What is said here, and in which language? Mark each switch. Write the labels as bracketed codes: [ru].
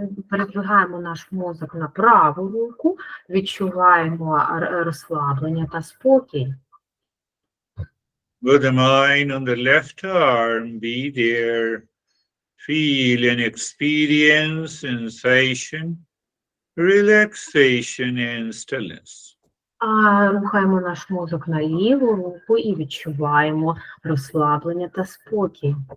[uk] Передвигаємо наш мозок на праву руку, відчуваємо розслаблення та спокій. [en] Move the mind on the left arm, be there, feel and experience sensation, relaxation and stillness. [uk] Рухаємо наш мозок на ліву руку і відчуваємо розслаблення та спокій.